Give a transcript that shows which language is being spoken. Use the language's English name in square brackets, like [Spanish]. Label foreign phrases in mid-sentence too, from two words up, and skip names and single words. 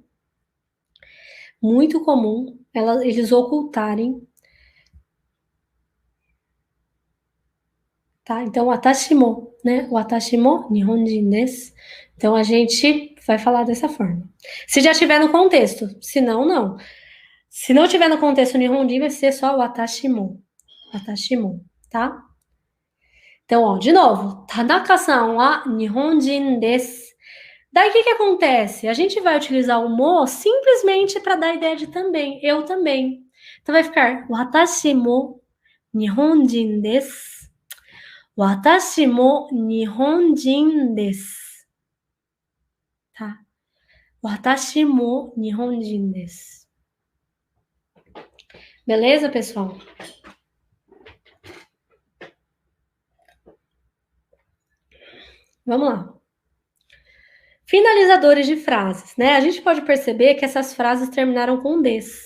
[Portuguese] Muito comum eles ocultarem, tá? [Japanese] Então, watashimo, né? 私も日本人です. [Portuguese] Então, a gente vai falar dessa forma. Se já estiver no contexto, se não, não. Se não tiver no contexto Nihonjin, vai ser só [Japanese] 私も. 私も, [Portuguese] tá? Então, ó, de novo, [Japanese] 田中さんは日本人です. [Portuguese] Daí, o que acontece? A gente vai utilizar o mo simplesmente para dar a ideia de também, eu também. Então, vai ficar [Japanese] 私も日本人です. 私も日本人です. [Portuguese] Tá? [Japanese] 私も日本人です. [Portuguese] Beleza, pessoal? Vamos lá. Finalizadores de frases, né? A gente pode perceber que essas frases terminaram com des.